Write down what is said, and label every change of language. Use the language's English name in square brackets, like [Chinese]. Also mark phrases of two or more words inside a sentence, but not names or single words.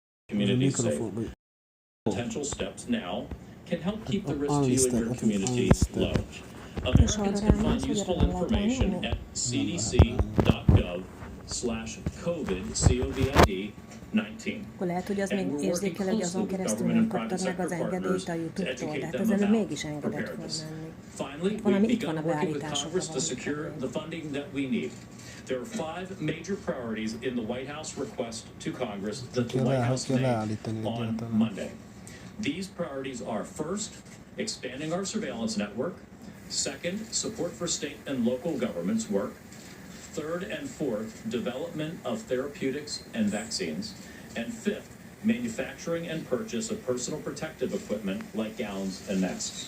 [English] communities safe. Potential steps now can help keep the risk to you and your community low. Americans can find useful information at cdc.gov/COVID-19. [Hungarian] Akkor lehet, hogy az még érzékelő, hogy azon keresztül nem kaptad meg az engedélyt a YouTube-tól, de hát az előbb mégis engedett volna menni. Valami itt van a beállításokban. [English] There are 5 major priorities in the White House request to Congress that the White House made on Monday. These priorities are: first, expanding our surveillance network; second, support for state and local governments work; third and fourth, development of therapeutics and vaccines; and fifth, manufacturing and purchase of personal protective equipment like gowns and masks.